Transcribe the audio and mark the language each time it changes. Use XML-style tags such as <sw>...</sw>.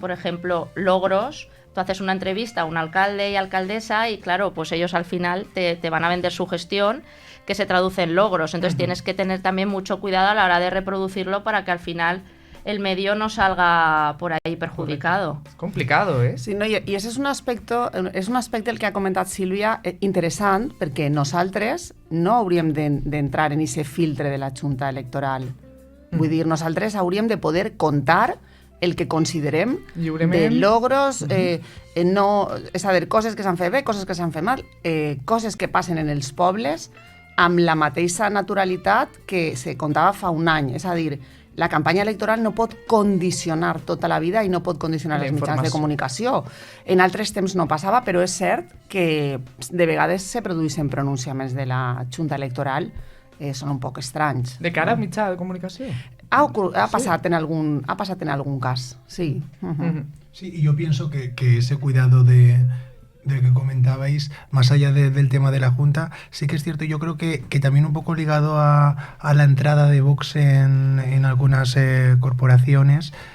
<es>Por ejemplo, logros. Tú haces una entrevista a un alcalde y alcaldesa y claro, pues ellos al final te van a vender su gestión, que se traduce en logros. Entonces tienes que tener también mucho cuidado a la hora de reproducirlo para que al final el medio no salga por ahí perjudicado. És complicado, eh?</es> <ca>Sí, no, i ese és un aspecte el que ha comentat Sílvia interessant, perquè nosaltres no hauríem d'entrar en aquest filtre de la Junta Electoral. Vull dir, nosaltres hauríem de poder contar el que considerem de logros, és a dir, coses que s'han fet bé, coses que s'han fet mal, coses que passen en els pobles amb la mateixa naturalitat que se contava fa un any. És a dir, la campanya electoral no pot condicionar tota la vida i no pot condicionar els mitjans de comunicació. En altres temps no passava, però és cert que de vegades se produeixen pronunciaments de la Junta Electoral, són un poc estranys. De cara a mitjà de comunicació?</ca> <es>Ha pasado en algún caso, sí. Sí, y yo pienso que ese cuidado de que comentabais, más allá del tema de la Junta, sí que es cierto, yo creo que también un poco ligado a la entrada de Vox en algunas corporaciones,</es>